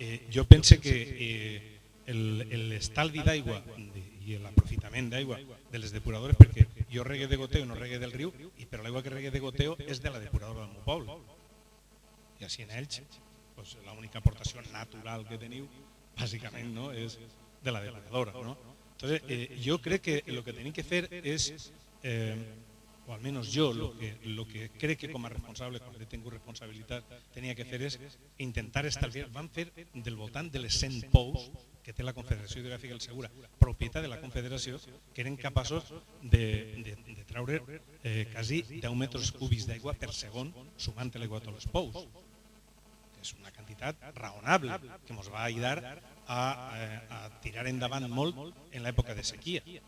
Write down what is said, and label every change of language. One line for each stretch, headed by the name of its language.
Catalan: Jo penso que l'estalvi d'aigua i l'aprofitament d'aigua de les depuradores, perquè jo regue de goteo, no regue del riu, però l'aigua que regue de goteo és de la depuradora del meu poble. I així en Elx doncs, l'única aportació natural que teniu, bàsicament, no, és de la depuradora. No?
Spanish: Entonces, yo creo que lo que tenéis que hacer es, o al menos yo, lo que creo que como responsable, quan tengo responsabilitat,
Catalan: tenia que fer és intentar estalviar. Van fer del voltant de les 100 pous que té la Confederació Hidrogràfica del Segura, propietat de la Confederació, que eren capaços de treure quasi 10 metres cúbics d'aigua per segon, sumant l'aigua a tots els pous. És una quantitat raonable que ens va ajudar a tirar endavant molt en l'època de sequia.